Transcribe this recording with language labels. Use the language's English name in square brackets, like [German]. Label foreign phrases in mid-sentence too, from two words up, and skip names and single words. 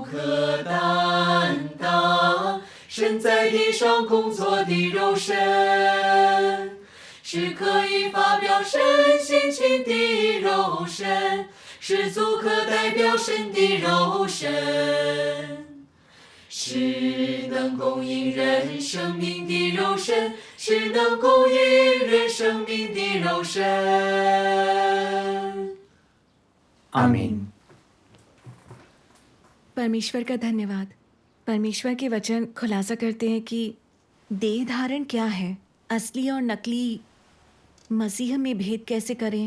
[Chinese] 可担当神在地上工作的肉身，是可以发表神性情的肉身，是足可代表神的肉身，是能供应人生命的肉身，是能供应人生命的肉身。 [Hindi] आमीन। परमेश्वर का धन्यवाद। परमेश्वर के वचन खुलासा करते हैं कि देह धारण क्या है, असली और नकली मसीह में भेद कैसे करें।